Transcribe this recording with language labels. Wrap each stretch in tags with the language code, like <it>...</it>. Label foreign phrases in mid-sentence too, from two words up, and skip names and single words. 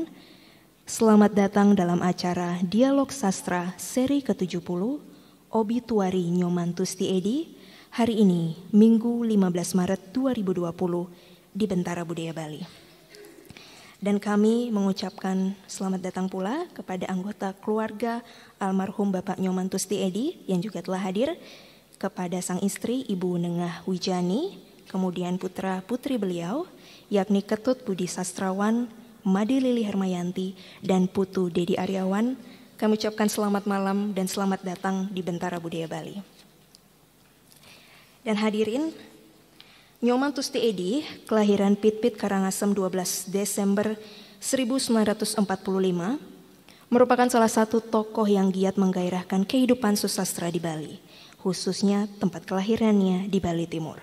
<id>Selamat datang dalam acara Dialog Sastra seri ke-70 Obituari Nyoman Tusti Edy hari ini Minggu 15 Maret 2020 di Bentara Budaya Bali. Dan kami mengucapkan selamat datang pula kepada anggota keluarga almarhum Bapak Nyoman Tusti Edy yang juga telah hadir, kepada sang istri Ibu Nengah Wijani, kemudian putra-putri beliau, yakni Ketut Budi Sastrawan, Made Lili Hermayanti, dan Putu Dedi Aryawan. Kami ucapkan selamat malam dan selamat datang di Bentara Budaya Bali. Dan hadirin, Nyoman Tusti Edy, kelahiran Pitpit Karangasem 12 Desember 1945, merupakan salah satu tokoh yang giat menggairahkan kehidupan susastra di Bali, khususnya tempat kelahirannya di Bali Timur.</id>